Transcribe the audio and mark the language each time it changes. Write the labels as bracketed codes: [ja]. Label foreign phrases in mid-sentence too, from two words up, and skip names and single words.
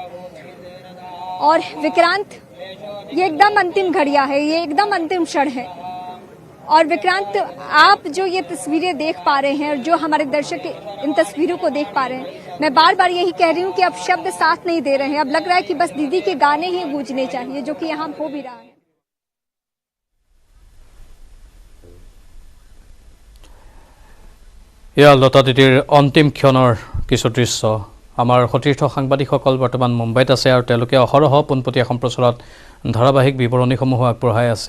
[hi] और विक्रांत, ये एकदम अंतिम घड़ियां है, ये एकदम अंतिम क्षण है। और विक्रांत, आप जो ये तस्वीरें देख पा रहे हैं और जो हमारे दर्शक इन तस्वीरों को देख पा रहे हैं, मैं बार बार यही कह रही हूँ कि अब शब्द साथ नहीं दे रहे हैं। अब लग रहा है कि बस दीदी के गाने ही गूंजने चाहिए, जो कि यहाँ हो भी रहा है। [as] এয়া লতা দিদিৰ অন্তিম ক্ষণৰ কিছু দৃশ্য। আমাৰ সতীৰ্থ সাংবাদিকসকল বৰ্তমান মুম্বাইত আছে আৰু তেওঁলোকে অহৰহ পোনপটীয়া সম্প্ৰচাৰত ধাৰাবাহিক বিৱৰণীসমূহ আগবঢ়াই আছে।